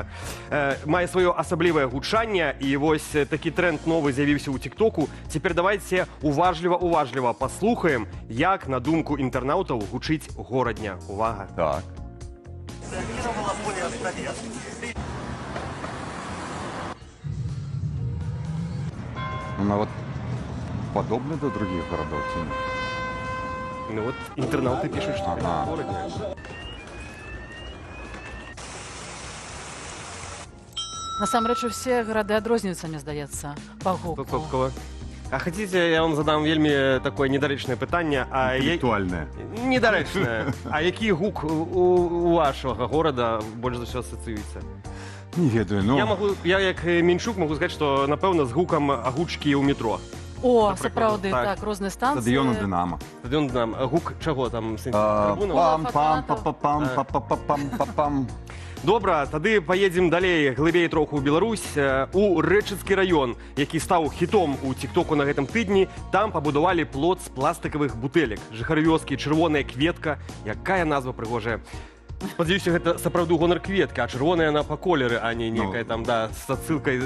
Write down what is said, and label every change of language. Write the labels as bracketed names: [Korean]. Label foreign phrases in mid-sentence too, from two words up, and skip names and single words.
[Belarusian] Мае сваё асаблівае гучанне, і вось такі тренд новы з'явіўся ў тиктоку. Цяпер давайце уважліва паслухаем, як, на думку інтэрнаўтаў, гучыць горадня. Увага. Так. [Russian] Ну, вот подобно до других городов. [Belarusian] Ну вот інтэрнаўты пішуць, што гэта горадня. Насамрэч, усе гарады адрозніваюцца, мне здаецца, па гуку. [Russian] А хотите, я вам задам [Belarusian] вельмі такое недарэчнае пытанне. Інтэлектуальнае. Недарэчнае. А які гук у вашага горада больш за ўсё асацыюецца? Не ведаю, ну... Я як Мінчук могу сказаць, што, напэўна, з гукам агучкі ў метро. О, сапраўды, так, розныя станцыі. Стадыён Дынамо. Стадыён Дынамо. Гук чаго там? Пам-пам-пам-пам-пам-пам-пам. Добра, тады паедзем далей, глыбей троху ў Беларусь, у Рэчыцкі раён, які стаў хітом у тиктоку на гэтым тыдні. Там пабудавалі плот з пластыкавых бутэлек. Жыхары вёскі, чырвоная кветка. Якая назва прыгожая. Спадзяюся, гэта сапраўды гонар кветка, а чырвоная она па колеры, а не некая там, да, з адсылкай...